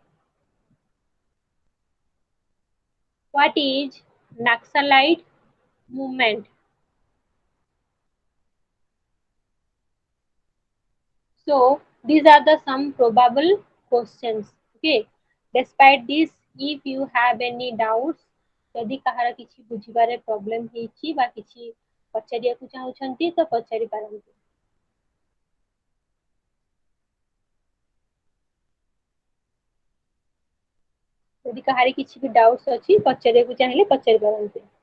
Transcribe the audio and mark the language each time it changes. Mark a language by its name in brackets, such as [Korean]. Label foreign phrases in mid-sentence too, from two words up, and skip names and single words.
[English] What is Naxalite movement? So these are the some probable questions. Okay. Despite this, if you have any doubts, [Odia] ଯଦି କାହାର କିଛି ବୁଝିବାରେ problem ହେଇଛି ବା କିଛି ପଚାରିବାକୁ ଚାହୁଁଛନ୍ତି ତ ପଚାରି ପାରନ୍ତି। ଯଦି କାହାର କିଛି ବି doubts ଅଛି ପଚାରିବାକୁ ଚାହିଁଲେ ପଚାରି ପାରନ୍ତି।